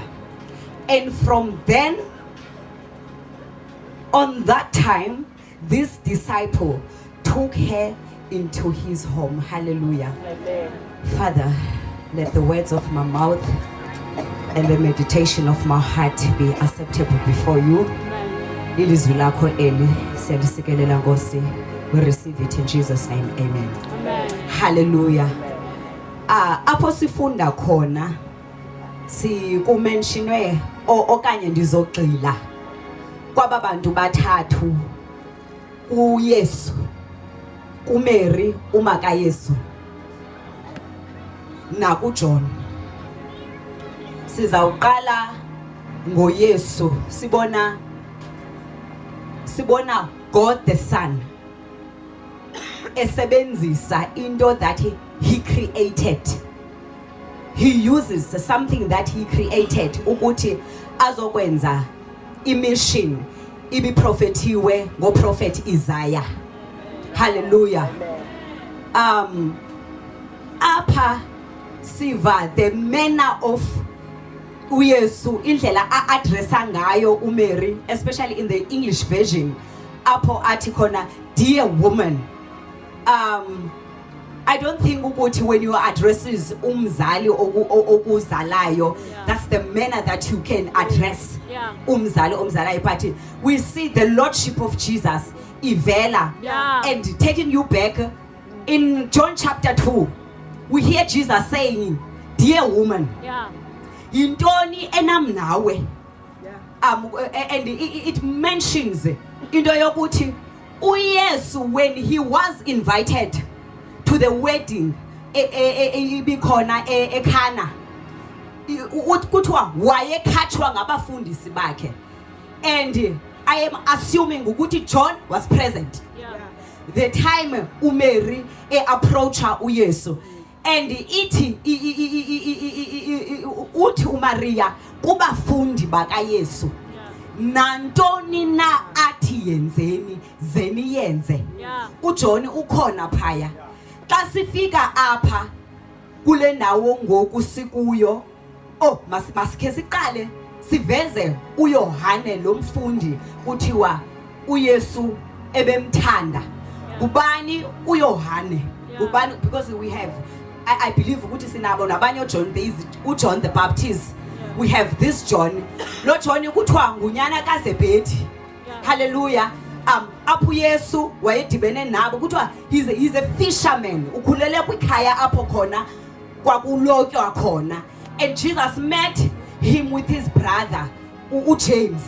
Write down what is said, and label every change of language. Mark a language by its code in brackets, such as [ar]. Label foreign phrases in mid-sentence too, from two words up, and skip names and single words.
[en] And from then on that time, this disciple took her into his home. Hallelujah. Amen. Father, let the words of my mouth and the meditation of my heart be acceptable before you. [xh] Ilizwi lakho eli siyalisikelela Nkosi. [en] We receive it in Jesus' name. Amen. Amen. Hallelujah. [xh] Apho sifunda khona sikumentionwe okanye ndizogxila kwaba bantu bathathu, uYesu, uMary umaka Yesu, nakuJohn. Sizawuqala ngoYesu. [en] Sibona God the Son [xh] esebenzisa into [en] that he created. He uses something that he created [xh] ukuthi azokwenza imission ibiprofetiwe ngoProphet Isaiah. Hallelujah. Apha siva [en] the manner of [xh] uYesu, indlela addressa ngayo uMary, [en] especially in the English version, [xh] apho athi khona, [en] "Dear woman." I don't think ukuthi when you addresses [xh] umzali okuzalayo, [en] that's the manner that you can address [xh] umzali omzalayo. [en] But we see the lordship of Jesus ivela, and taking you back in John chapter 2, we hear Jesus saying, "Dear woman, [xh] yintoni enam nawe?" [en] And it mentions [xh] into yokuthi uYesu, [en] when he was invited to the wedding [xh] ibikhona eCana, kuthiwa wayekhatshwa ngabafundisi bakhe, [en] and I am assuming [xh] ukuthi [en] John was present the time [xh] uMary approacha uYesu, and ithi uthi uMaria kubafundi bakaYesu, "Nantoni na athi yenzeni zeni yenze." uJohn ukhona phaya. Xa sifika apha kule ndawo ngoku sikuyo, masikhe siqale siveze uYohane lo mfundi kuthiwa uYesu ebemthanda. Kubani uYohane? Kubani? [en] Because we have, I believe [xh] ukuthi sinabo nabanye uJohn, [en] there is uJohn the Baptist. We have this John. [xh] Lo John kuthiwa ngunyana kaZebhedi. Hallelujah. Apho uYesu wayedibene nabo kuthiwa [en] he's a fisherman. [xh] Ukhulele kwikhaya apho khona kwakulotywa khona. [en] And Jesus met him with his brother uJames.